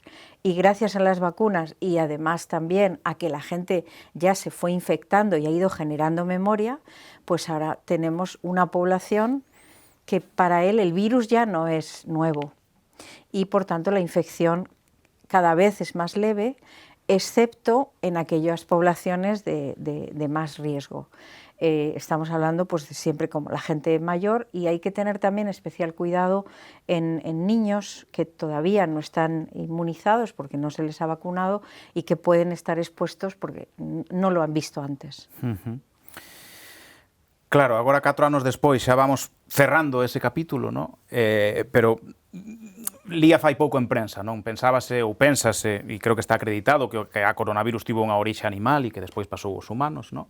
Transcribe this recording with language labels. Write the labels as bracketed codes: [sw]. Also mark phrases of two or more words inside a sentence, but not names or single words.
[es] Y gracias a las vacunas y además también a que la gente ya se fue infectando y ha ido generando memoria, pues ahora tenemos una población que para él el virus ya no es nuevo y por tanto la infección cada vez es más leve, excepto en aquellas poblaciones de más riesgo. Estamos hablando pues siempre como la gente mayor, y hay que tener también especial cuidado en niños que todavía no están inmunizados porque no se les ha vacunado y que pueden estar expuestos porque no lo han visto antes. [gl] Claro, agora 4 anos despois xa vamos cerrando ese capítulo, ¿no? Pero lía fai pouco en prensa, non? Pensábase ou pénsase, e creo que está acreditado, que a coronavirus tivo unha orixe animal e que despois pasou aos humanos, non?